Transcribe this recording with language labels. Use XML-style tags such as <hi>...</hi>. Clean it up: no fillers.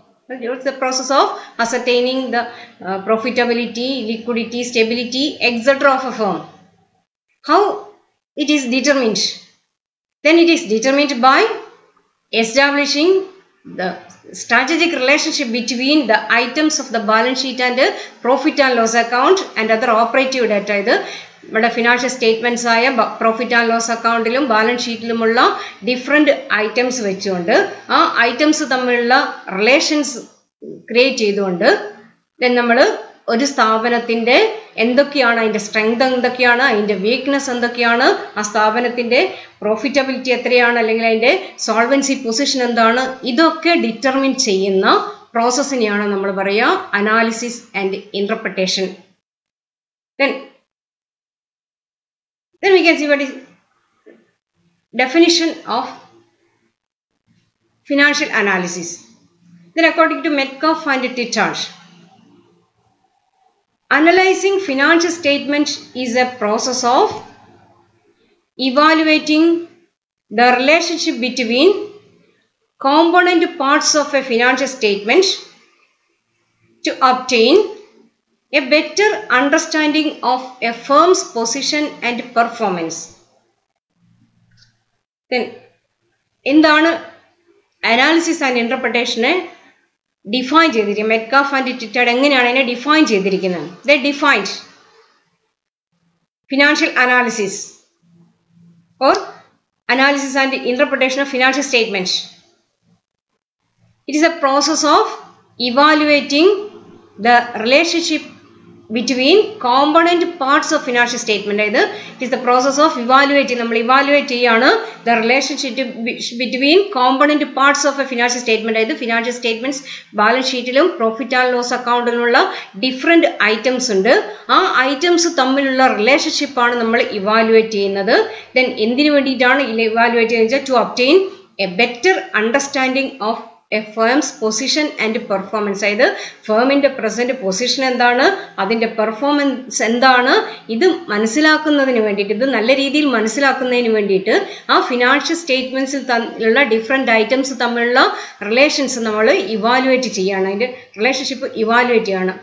<en>It's the process of ascertaining the profitability, liquidity, stability, etc. of a firm. How it is determined? Then it is determined by establishing the strategic relationship between the items of the balance sheet and profit and loss account and other operative data. But financial statements are profit and loss account balance sheet different items items relations create then</en> <ml>ഒരു സ്ഥാപനത്തിന്റെ എന്തൊക്കെയാണ് അതിന്റെ strength എന്തൊക്കെയാണ് അതിന്റെ weakness എന്തൊക്കെയാണ് ആ സ്ഥാപനത്തിന്റെ profitability എത്രയാണ് അല്ലെങ്കിൽ അതിന്റെ സോൾവൻസി പൊസിഷൻ എന്താണ് ഇതൊക്കെ ഡിറ്റർമിൻ ചെയ്യുന്ന പ്രോസസ്സിനെയാണ് നമ്മൾ പറയുക analysis and interpretation.</ml> <en>Then we can see what is definition of financial analysis. Then according to Metcalfe and Tittart, analyzing financial statement is a process of evaluating the relationship between component parts of a financial statement to obtain a better understanding of a firm's position and performance.</en> <ml>Then, എന്താണ് analysis and ഇന്റർപ്രിട്ടേഷനെ define ചെയ്തിരിക്കുന്നത്? Metcalfe and ടിറ്റാർട്ട് എങ്ങനെയാണ് അതിനെ define ചെയ്തിരിക്കുന്നത്?</ml> <en>They defined financial analysis or analysis and interpretation of financial statement. It is a process of evaluating the relationship between component parts of financial statement. It is the process of evaluating. Evaluate the relationship between component parts of a financial statement. Financial statements balance sheet profit and loss account different items ഉണ്ട്.</en> <ml>ആ items തമ്മിലുള്ള relationship ആണ് നമ്മൾ evaluate ചെയ്യുന്നത്. Then എന്തിനു വേണ്ടിയിട്ടാണ് evaluate ചെയ്യുന്നത്?</ml> <en>To obtain a better understanding of a firm's position and performance.</en> <ml>അതായത് ഫേമിന്റെ പ്രസന്റ് പൊസിഷൻ എന്താണ്, അതിന്റെ പെർഫോമൻസ് എന്താണ്, ഇത് മനസ്സിലാക്കുന്നതിന് വേണ്ടിയിട്ട്, ഇത് നല്ല രീതിയിൽ മനസ്സിലാക്കുന്നതിന് വേണ്ടിയിട്ട് ആ ഫിനാൻഷ്യൽ സ്റ്റേറ്റ്മെന്റ്സിൽ ഉള്ള ഡിഫറെന്റ് ഐറ്റംസ് തമ്മിലുള്ള റിലേഷൻസ് നമ്മൾ ഇവാലുവേറ്റ് ചെയ്യാണ്, അതിന്റെ റിലേഷൻഷിപ്പ് ഇവാലുവേറ്റ് ചെയ്യാണ്.</ml>